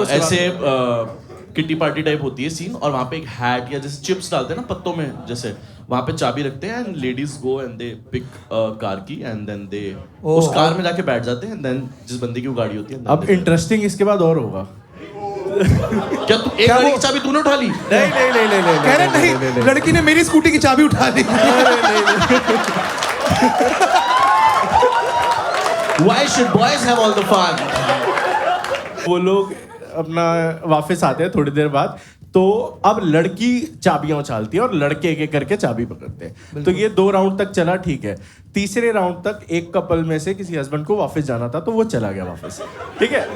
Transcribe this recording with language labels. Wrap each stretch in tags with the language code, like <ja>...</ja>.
<hi>ऐसे kitty party type होती है सीन, और वहाँ पे एक हैट या जैसे चिप्स डालते हैं ना पत्तों में, जैसे वहाँ पे चाबी रखते हैं and</hi> <en>ladies go and they pick car</en> <hi>की एंड देन दे उस कार में जाके बैठ जाते हैं एंड देन जिस बंदे की वो गाड़ी होती है. अब इंटरेस्टिंग इसके बाद और होगा. क्या तू एक गाड़ी की चाबी तूने उठा ली? नहीं. कह रहे नहीं, लड़की ने मेरी स्कूटी की चाबी उठा दी.</hi> <en>Why should boys have all the fun?</en> <hi>वो लोग अपना वापस आते हैं थोड़ी देर बाद. तो अब लड़की चाबियां उछालती है और लड़के एक एक करके चाबी पकड़ते हैं। तो ये 2 राउंड तक चला, ठीक है। तीसरे राउंड तक एक कपल में से किसी हस्बैंड को वापस जाना था, तो वो चला गया वापस, ठीक है।</hi>